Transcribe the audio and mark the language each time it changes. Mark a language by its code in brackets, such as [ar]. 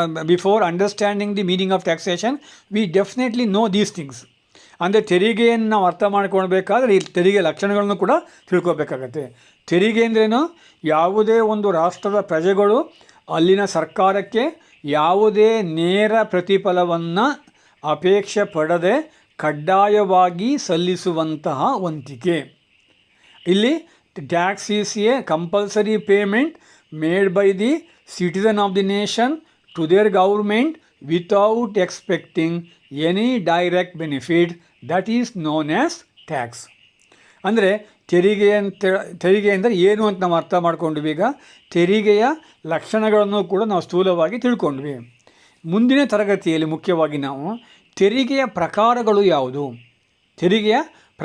[en] Before understanding the meaning of taxation, we definitely know these things. [kn] ಅಂದರೆ ತೆರಿಗೆಯನ್ನು ನಾವು ಅರ್ಥ ಮಾಡ್ಕೊಳ್ಬೇಕಾದ್ರೆ ಈ ತೆರಿಗೆ ಲಕ್ಷಣಗಳನ್ನು ಕೂಡ ತಿಳ್ಕೊಬೇಕಾಗತ್ತೆ. ತೆರಿಗೆ ಅಂದ್ರೇನು? ಯಾವುದೇ ಒಂದು ರಾಷ್ಟ್ರದ ಪ್ರಜೆಗಳು ಅಲ್ಲಿನ ಸರ್ಕಾರಕ್ಕೆ ಯಾವುದೇ ನೇರ ಪ್ರತಿಫಲವನ್ನು ಅಪೇಕ್ಷೆ ಪಡದೆ ಕಡ್ಡಾಯವಾಗಿ ಸಲ್ಲಿಸುವಂತಹ ವಂತಿಕೆ. ಇಲ್ಲಿ [en] Tax is a compulsory payment made by the citizen of the nation to their government without expecting any direct benefit. That is known as tax. [kn] ಅಂದರೆ ತೆರಿಗೆ ಅಂದರೆ ಏನು ಅಂತ ನಾವು ಅರ್ಥ ಮಾಡ್ಕೊಂಡ್ವಿ. ಈಗ ತೆರಿಗೆಯ ಲಕ್ಷಣಗಳನ್ನು ಕೂಡ ನಾವು ಸ್ಥೂಲವಾಗಿ ತಿಳ್ಕೊಂಡ್ವಿ. ಮುಂದಿನ ತರಗತಿಯಲ್ಲಿ ಮುಖ್ಯವಾಗಿ ನಾವು ತೆರಿಗೆಯ ಪ್ರಕಾರಗಳು ಯಾವುದು, ವಿಧಗಳು ಯಾವುದು ಎನ್ನುವುದರ ಬಗ್ಗೆ ನಾವು ನಿಮಗೆ